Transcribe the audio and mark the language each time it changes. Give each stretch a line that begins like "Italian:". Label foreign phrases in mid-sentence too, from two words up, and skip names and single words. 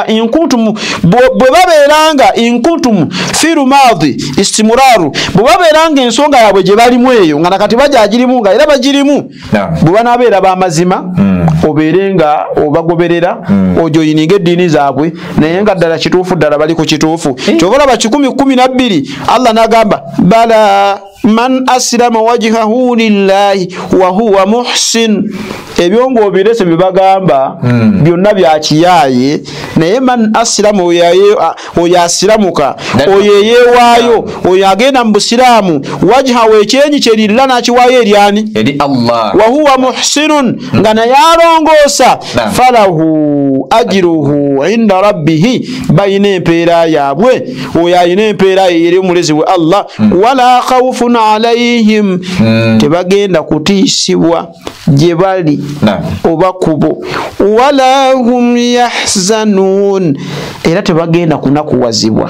Arabic: إن كنتم
Ganda: bwe babeeranga
Arabic: إن كنتم
Ganda: firu maadi istimraru bwe babeeranga ensonga yabwe gye balimu eyo nga nakati bajagirimu nga era bagirimu bwe banabeera bamazima obeerenga obagoberera ojoyininga eddiini zaabwe naye nga ddala kituufu ddala bali ku kituufu kyova olaba 10:12 Allah n'agamba
Arabic: بلى من أسلم وجهه لله وهو محسن
Ganda: ebyo ng'obirese bye bagamba byonna bya kiyaaye naye
Arabic: من أسلم
Ganda: oyo asiramuka oyo eyeewaayo oyo agenda mu busiraamu wajhahu ekyenyi kye lilla n'akiwaayo eryani eri Allah
Arabic: وهو محسن
Ganda: nga naye alongoosa
Arabic: فله أجره عند ربه
Ganda: bayina empeera yaabwe oyo ayina empeera eri omulezi we Allah
Arabic: ولا خوف عليهم
Ganda: tebagenda kutiisibwa gye bali oba kubo
Arabic: ولا هم يحزنون
Ganda: era tebagenda kunakuwazibwa.